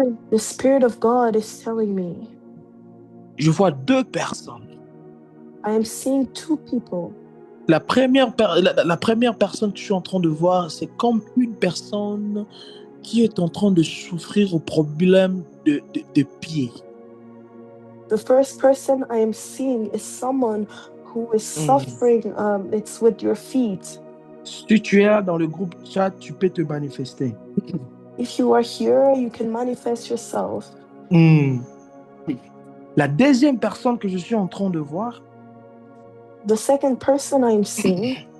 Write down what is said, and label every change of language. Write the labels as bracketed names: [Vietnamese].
[English] the Spirit of God is telling me, [French] je vois deux personnes. [English] I am seeing two people. [French] La première personne que je suis en train de voir, c'est comme une personne qui est en train de souffrir au problème de pied. [English] The first person I am seeing is someone who is suffering. It's with your feet. [French] Si tu es là dans le groupe chat, tu peux te manifester. [English] If you are here, you can manifest yourself. [French] La deuxième personne que je suis en train de voir, [English] the second person I am seeing,